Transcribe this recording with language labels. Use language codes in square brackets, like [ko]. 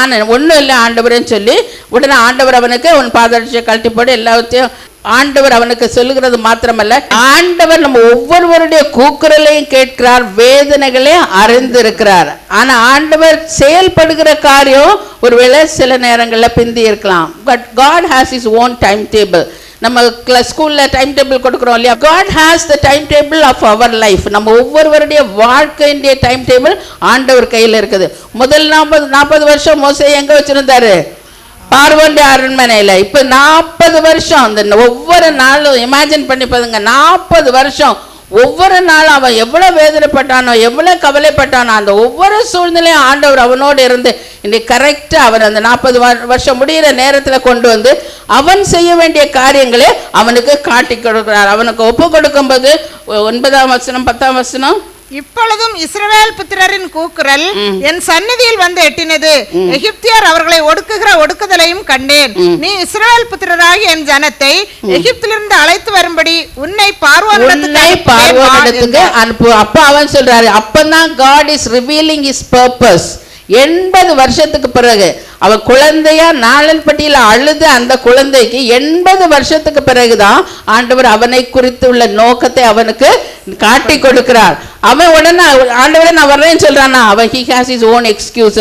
[ta] நான் ஒன்றும் இல்லை ஆண்டவரேன்னு சொல்லி உடனே ஆண்டவர் அவனுக்கு அவன் பாதரட்சியை கழட்டி போட்டு எல்லாத்தையும் ஆண்டவர் அவனுக்கு சொல்லுகிறது மாத்திரமல்ல, ஆண்டவர் நம்ம ஒவ்வொருவருடைய கூக்குரலையும் கேட்கிறார், வேதனைகளை அறிந்திருக்கிறார். ஆனா ஆண்டவர் செயல்படுகிற காரியம் ஒருவேளை சில நேரங்களில் பிந்தி இருக்கலாம். [en] But God has his own timetable. [ta] நம்ம ஸ்கூல்ல டைம் டேபிள் கொடுக்குறோம் இல்லையா, [en] God has the timetable of our life. [ta] நம்ம ஒவ்வொருவருடைய வாழ்க்கையினுடைய டைம் டேபிள் ஆண்டவர் கையில் இருக்குது. முதல் 40 வருஷம் மோசே எங்க வச்சிருந்தாரு, பார்வோனுடைய அரண்மனையில். இப்போ 40 வருஷம் அந்த ஒவ்வொரு நாளும் இமேஜின் பண்ணி பாருங்க, 40 வருஷம் ஒவ்வொரு நாளும் அவன் எவ்வளவு வேதனைப்பட்டானோ, எவ்வளவு கவலைப்பட்டானோ, அந்த ஒவ்வொரு சூழ்நிலையும் ஆண்டவர் அவனோடு இருந்து இன்னைக்கு கரெக்டா அவன் அந்த 40 வருஷம் முடிகிற நேரத்துல கொண்டு வந்து அவன் செய்ய வேண்டிய காரியங்களை அவனுக்கு காட்டி கொடுக்கிறார். அவனுக்கு ஒப்பு கொடுக்கும் போது 9ஆம் வசனம் 10ஆம் வசனம், இப்பொழுதும் இஸ்ரவேல் புத்திரரின் கூக்குரல் என் சந்நிதியில் வந்து எட்டினது, எகிப்தியர் அவர்களை ஒடுக்குகிற ஒடுக்குதலையும் கண்டேன். நீ இஸ்ரவேல் புத்திரராகி என் ஜனத்தை எகிப்திலிருந்து அழைத்து வரும்படி உன்னை பார்வோனிடத்துக்கு அனுப்பு. அப்ப அவன் சொல்றாரு, அப்பதான் [en] God is revealing his purpose. [ta] 80 வருஷத்துக்கு பிறகு அவன் குழந்தையா நாளன்பட்டியில அழுது அந்த குழந்தைக்கு 80 வருஷத்துக்கு பிறகுதான் ஆண்டவர் அவனை குறித்து உள்ள நோக்கத்தை அவனுக்கு காட்டி கொடுக்கிறார். அவன் உடனே ஆண்டவரை நான் வர்றேன்னு சொல்றானா, அவன் [en] he has his own excuse.